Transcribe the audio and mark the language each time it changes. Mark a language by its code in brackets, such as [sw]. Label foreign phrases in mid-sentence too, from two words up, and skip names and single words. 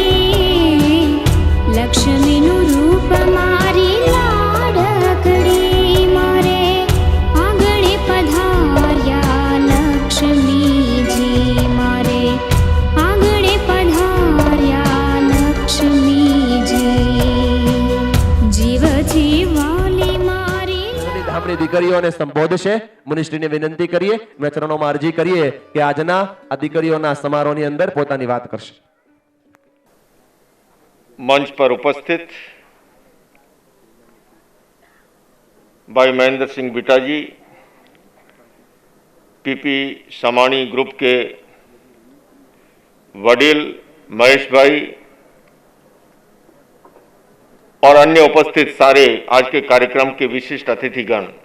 [gu] લક્ષ્મીનુ રૂપ મારી લાડકડી, મારે આંગણે પધાર્યા લક્ષ્મી જી, મારે આંગણે પધાર્યા લક્ષ્મી જી। જીવથી વાલી મારી ધામની દીકરીઓને સંબોધશે। મુનિશ્રીને વિનંતી કરિએ, [hi] मैं चरणों में [gu] અરજી કરિએ કિ આજના આ દીકરીઓના સમારોહની અંદર પોતાની વાત કરશે। [hi] मंच पर उपस्थित भाई महेंद्र सिंह बिटा जी, पीपी समाणी ग्रुप के वडील महेश भाई और अन्य उपस्थित सारे आज के कार्यक्रम के विशिष्ट अतिथिगण।